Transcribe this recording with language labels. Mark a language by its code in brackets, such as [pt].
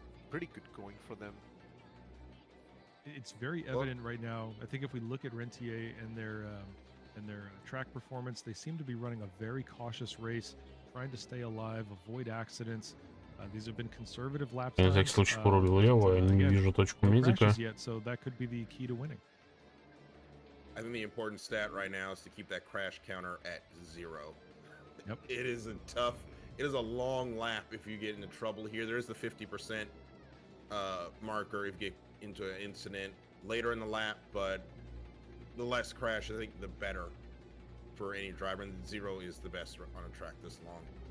[en] Pretty good going for them. It's very evident right now. I think if we look at Rentier and their track performance, they seem to be running a very cautious race, trying to stay alive, avoid accidents. These have been conservative lap times. [ru] На всякий случай порулил лево, я не вижу точку медика. [en] So that could be the key to winning. I think the important stat right now is to keep that crash counter at 0. Yep. It is a long lap if you get into trouble here. There's the 50% marker if you get into an incident later in the lap, but the less crash, I think, the better for any driver, and 0 is the best on a track this long.